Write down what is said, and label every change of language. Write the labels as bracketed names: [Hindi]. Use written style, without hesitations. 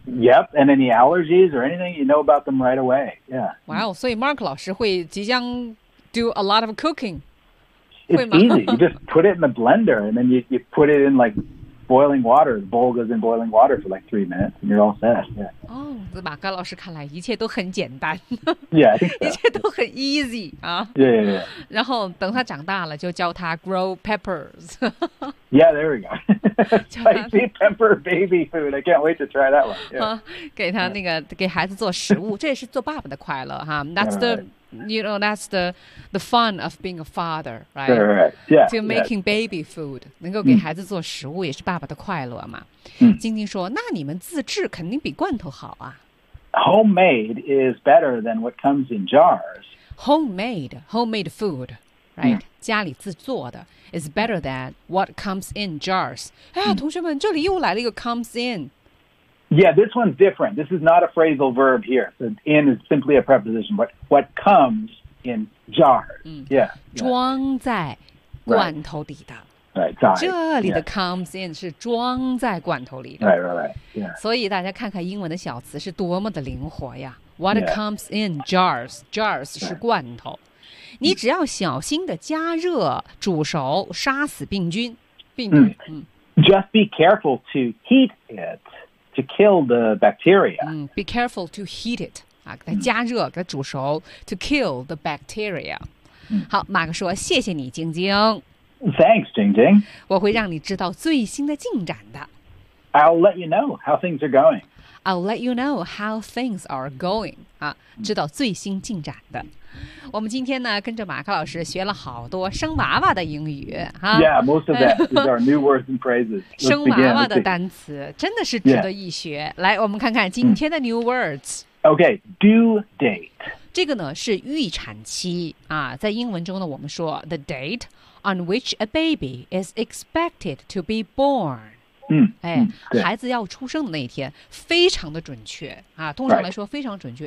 [English] Yep, and any allergies or anything, you know about them right away. Yeah. Wow, so Mark [Chinese] 老师会即将 [English] do a lot of cooking. It's easy. You just put it in the blender and then you put it in like... boiling water, the bowl goes in boiling water for like 3 minutes and you're all set. Yeah. [Chinese] Oh, 在马克老师看来一切都很简单。 [English] Yeah, I think so. [Chinese] 一切都很 easy. 啊。 [English] Yeah, yeah, yeah. [Chinese] 然后等他长大了就教他 [English] grow peppers. Yeah, there we go. Spicy pepper baby food. I can't wait to try that one. Yeah. [Chinese] 给他那个给孩子做食物这也是做爸爸的快乐哈。 [English] That's the,You know, that's the fun of being a father, right? Right, right, yeah. To making、 baby food. [Chinese] 能够给孩子做食物也是爸爸的快乐嘛。晶晶说，那你们自制肯定比罐头好啊。 [English] Homemade is better than what comes in jars. Homemade food, right?、Mm. [Chinese] 家里自做的 [English] is better than what comes in jars. [Chinese] 哎呀、同学们，这里又来了一个 comes in. [English] Yeah, this one's different. This is not a phrasal verb here. So in is simply a preposition, but what comes in jars.、Yeah. [Chinese] 装在罐头里的。 [English] Right, [Chinese] 这里的 comes in 是装在罐头里的。 [English] Right, right, right.、Yeah. [Chinese] 所以大家看看英文的小词是多么的灵活呀。 [English] What、yeah. comes in jars? [Chinese] Jars 是罐头。 [English] Right. [Chinese] 你只要小心的加热、煮熟、杀死病菌。 [English] Just be careful to heat it. To kill the bacteria.、 Be careful to heat it. [Chinese] 啊，给它加热，给它煮熟。 [English] To kill the bacteria.、 [Chinese] 好，马克说：“谢谢你，晶晶。” [English] Thanks, 晶晶。 [Chinese] 我会让你知道最新的进展的。 [English] I'll let you know how things are going. I'll let you know how things are going. [Chinese] 啊，知道最新进展的。我们今天呢，跟着马克老师学了好多生娃娃的英语、啊、 [English] Yeah, most of that is our new words and phrases. [Chinese] 生娃娃的单词真的是值得一学、 [English] yeah. [Chinese] 来，我们看看今天的 new words、 [English] Okay, due date [Chinese] 这个呢是预产期、啊、在英文中呢，我们说 [English] The date on which a baby is expected to be born、 [Chinese] 哎、孩子要出生的那一天非常的准确啊，通常来说非常准确、